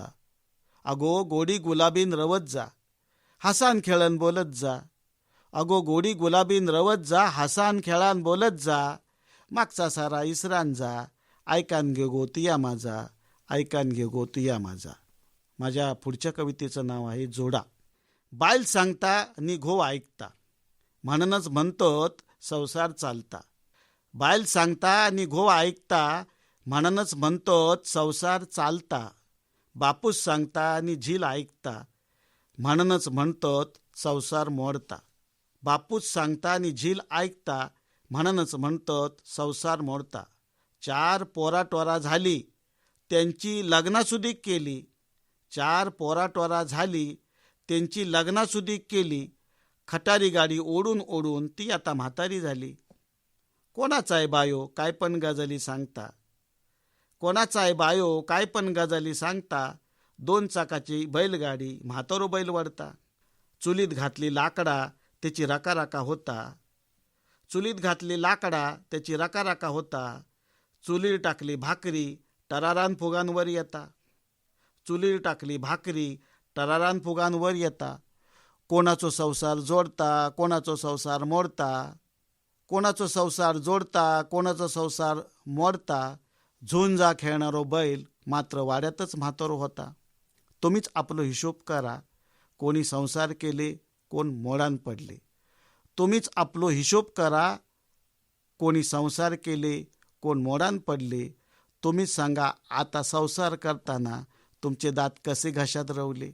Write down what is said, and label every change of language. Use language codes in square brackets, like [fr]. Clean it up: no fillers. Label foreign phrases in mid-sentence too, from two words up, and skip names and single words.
[kok] अगो गोडी गुलाबीन रवत जा. हसान खेळन बोलत जा. अगो गोडी गुलाबीन रवत जा. हसान खेळान बोलत जा. मागचा सारा इसरान जा. ऐकान घे गो तुया माझा. ऐकान घे गो तुया माझा. [mr] माझ्या पुढच्या कवितेचं नाव आहे, जोडा. [kok] बायल सांगता नि घोव ऐकता. म्हणूनच म्हणतोत संसार चालता. बायल सांगता आणि घोव ऐकता. म्हणूनच म्हणतोत संसार चालता. बापूस सांगता आणि झील ऐकता. म्हणूनच म्हणतोत संसार मोडता. बापूस सांगता आणि झील ऐकता. म्हणूनच म्हणतोत संसार मोडता. 4 पोराटोरा झाली. त्यांची लग्नासुदीक केली. 4 पोराटोरा झाली. त्यांची लग्नासुदीक केली. खटारी गाडी ओढून ओढून ती आता म्हातारी झाली. कोणाचा आहे बायो काय पण गजाली सांगता. कोणाचा आहे बायो काय पण गजाली सांगता. 2 चाकाची बैलगाडी म्हातारो बैल वडता. चुलीत घातली लाकडा त्याची रकाराका होता. चुलीत घातली लाकडा त्याची रकाराका होता. चुलीर टाकली भाकरी टरारान फुगांवर येता. चुलीर टाकली भाकरी टरारान फुगांवर येता. कोणाचो संसार जोडता कोणाचो संसार मोडता. कोणाचो संसार जोडता कोणाचो संसार मोडता. झुंजा खेळणारो बैल मात्र वाड्यातच म्हातारो होता. तुम्हीच आपलो हिशोब करा. कोणी संसार केले कोण मोडान पडले. तुम्हीच आपलो हिशोब करा. कोणी संसार केले कोण मोडान पडले. तुम्हीच सांगा आता संसार करताना तुमचे दात कसे घशात रवले?